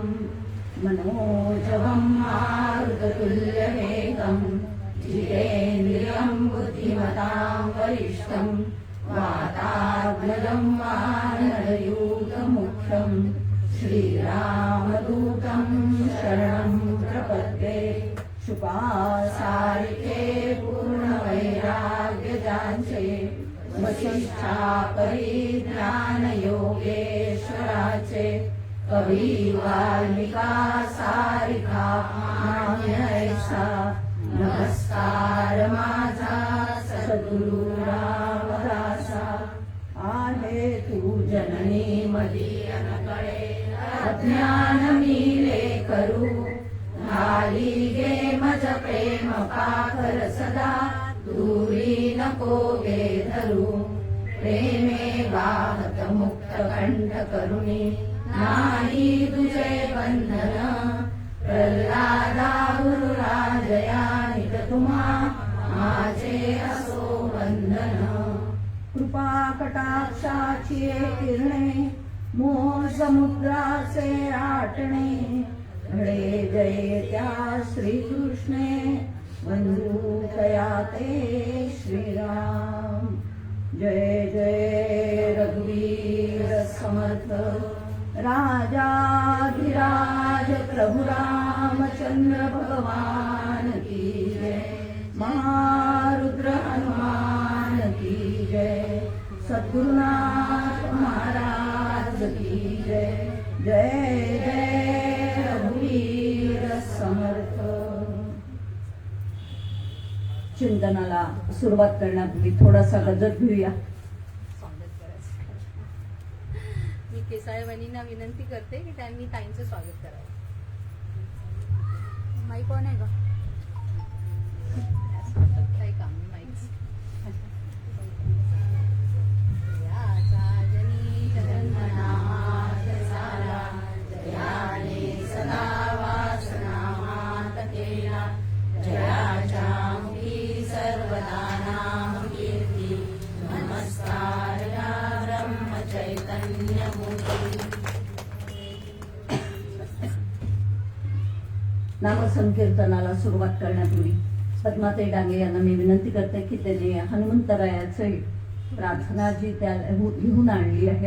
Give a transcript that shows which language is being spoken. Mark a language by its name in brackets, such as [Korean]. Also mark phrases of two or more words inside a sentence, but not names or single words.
[Sanskrit] मनोजवं मारुततुल्यवेगं जितेन्द्रियं बुद्धिमतां वरिष्ठं वातात्मजं वानरयूथमुख्यं श्रीरामदूतं शरणं प्रपद्ये. [Marathi] शुभासारिके पूर्णवैराग्यजांचे वसिष्ठापरिज्ञानयोगेश्वराचे कवी वाल्मिका सारिका मान्यैसा. नमस्कार माझा सद्गुरु रामदासा. आहे तू जननी मदीयनकडे अज्ञान मिले करू घाली गे मज प्रेम पाखर सदा दूरी नको गे धरू. प्रेमे वाहत मुक्त कंठ करुणी नाही तुझे बंधन. प्रल्हादा गुरुराजया निज तुम्हा माझे असो वंदन. कृपा कटाक्षाची किरणे मोह समुद्राचे आटणे. घडे जय त्या श्रीकृष्णे बंधू कया ते श्रीराम. [Hindi] जय जय रघुवीर समर्थ राजाधिराज प्रभु रामचंद्र भगवान की जय. महारुद्र हनुमान की जय. सद्गुरुनाथ महाराज की जय. [Marathi] जय जय रघुवीर समर्थ. चिंतनाला सुरुवात करण्यापूर्वी थोडासा गजर घेऊया. स्वागत करायचं. मी केसाळे वहिनींना विनंती करते की त्यांनी ताईंचं स्वागत करावं. माईक कोण आहे का? काही काम नाही माईक. जनी जगन्नाथ सारा जयाने सदा वासनामात केला. जयाच्या मुखी सर्वदा नाम कीर्ती. नमस्कार या ब्रह्म चैतन्य मूर्ती. नामसंकीर्तनाला सुरुवात करण्यापूर्वी पद्माताई डांगे यांना मी विनंती करते की त्यांनी हनुमंतरायाचे प्रार्थना जी त्या लिहून आणली आहे.